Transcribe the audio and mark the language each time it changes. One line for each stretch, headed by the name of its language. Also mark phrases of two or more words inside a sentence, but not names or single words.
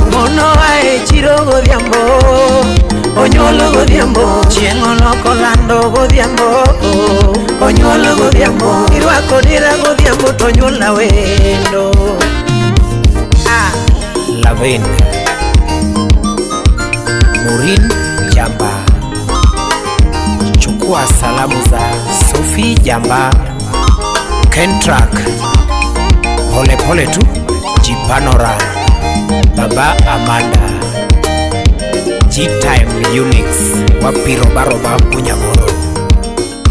Luo (Kenya and Tanzania): Mono ae chiro godhiambo, onyuolo godhiambo. Chieng' oloko lando godhiambo, onyuolo godhiambo. Irwako dira godhiambo to onyuolna wendo. Lavin Murin Jamba.
Swahili: Chukua salamu za Sophie Jamba. Kentrak Pole pole tu Jipanora. Baba Amanda G-Time Unix Wapi roba Bunyagoro.